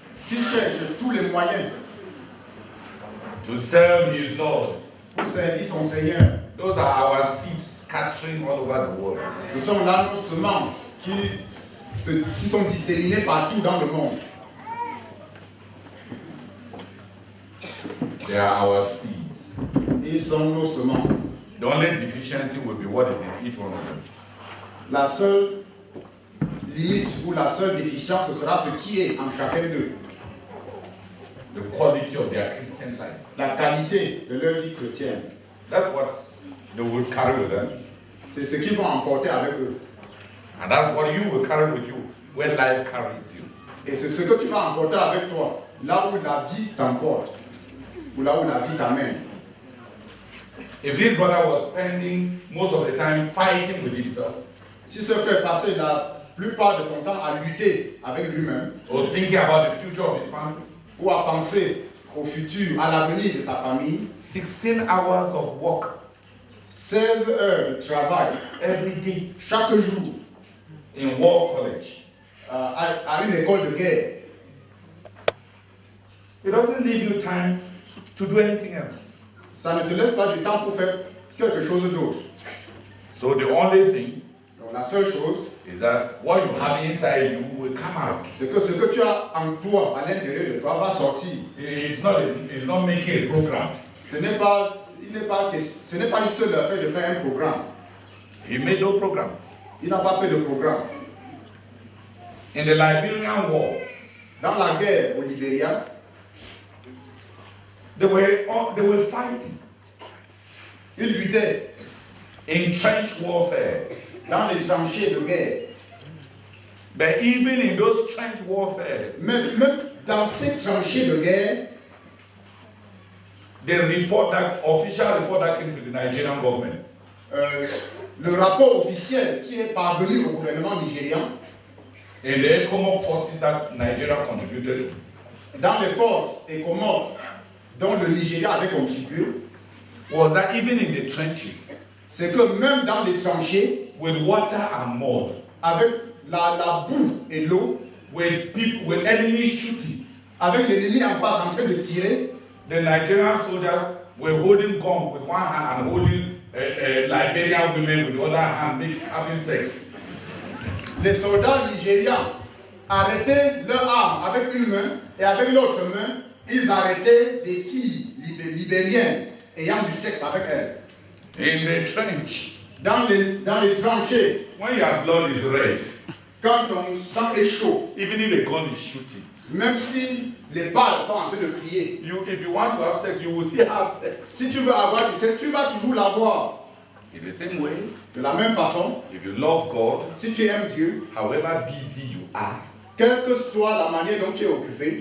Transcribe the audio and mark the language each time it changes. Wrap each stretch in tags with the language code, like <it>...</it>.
<fr>Il cherche tous les moyens</fr> <en>to serve his Lord.</en> <fr>pour servir son Seigneur.</fr> <en>Those are our seeds scattering all over the world.</en> <fr>Ce sont là nos semences qui sont disséminées partout dans le monde.</fr> <en>They are our seeds.</en> <fr>Ils sont nos semences.</fr> <en>The only deficiency will be what is in each one of them.</en> <fr>La seule limite ou la seule déficience, ce sera ce qui est en chacun d'eux.</fr> <en>The quality of their Christian life.</en> <fr>La qualité de leur vie chrétienne.</fr> <en>That's what they will carry with them.</en> <fr>C'est ce qu'ils vont emporter avec eux.</fr> <en>And that's what you will carry with you when life carries you.</en> <fr>Et c'est ce que tu vas emporter avec toi, là où la vie t'emporte, ou là où la vie t'amène.</fr> <en>If this brother was spending most of the time fighting with himself,</en> <fr>Si ce frère passait la plupart de son temps à lutter avec lui-même,</fr> <en>or thinking about the future of his family,</en> <fr>ou à penser au futur, à l'avenir de sa famille,</fr> <en>16 hours of work</en> <fr>16 heures de travail</fr> <en>every day</en> <fr>chaque jour</fr> <en>in War College,</en> <fr>à une école de guerre,</fr> <en>it doesn't leave you time to do anything else.</en> <fr>ça ne te laisse pas du temps pour faire quelque chose d'autre.</fr> <en>So the only thing</en> <fr>Donc la seule chose,</fr> <en>is that what you have inside you will come out.</en> <fr>c'est que ce que tu as en toi, à l'intérieur de toi, va sortir.</fr> <en>It's not making a program.</en> <fr>Ce n'est pas juste le fait de faire un programme.</fr> <en>He made no program.</en> <fr>Il n'a pas fait de programme.</fr> <en>In the Liberian War,</en> <fr>Dans la guerre au Libéria,</fr> <en>they were fighting</en> <fr>il luttait</fr> <en>in trench warfare.</en> <fr>dans les tranchées de guerre.</fr> <en>But even in those trench warfare,</en> <fr>Même dans ces tranchées de guerre,</fr> <en>the official report that came to the Nigerian government,</en> <fr>le rapport officiel qui est parvenu au gouvernement nigérian,</fr> <en>in the common forces that Nigeria contributed,</en> <fr>dans les forces et commandes dont le Nigeria avait contribué,</fr> <en>was that even in the trenches,</en> <fr>c'est que même dans les tranchées,</fr> <en>with water and mud,</en> <fr>avec la boue et l'eau,</fr> <en>with enemy shooting,</en> <fr>avec l'ennemi en face en train de tirer,</fr> <en>the Nigerian soldiers were holding guns with one hand and holding Liberian women with the other hand, having sex.</en> <fr>les soldats nigérians arrêtaient leurs armes avec une main et avec l'autre main, ils arrêtaient des filles libériennes ayant du sexe avec elles.</fr> <en>In the trench,</en> <fr>Dans les tranchées,</fr> <en>when your blood is red,</en> <fr>quand ton sang est chaud,</fr> <en>even if a gun is shooting,</en> <fr>même si les balles sont en train de plier,</fr> <en>if you want to have sex, you will still have sex.</en> <fr>si tu veux avoir du sexe, tu vas toujours l'avoir.</fr> <en>In the same way,</en> <fr>De la même façon,</fr> <en>if you love God,</en> <fr>si tu aimes Dieu,</fr> <en>however busy you are,</en> <fr>quelle que soit la manière dont tu es occupé,</fr>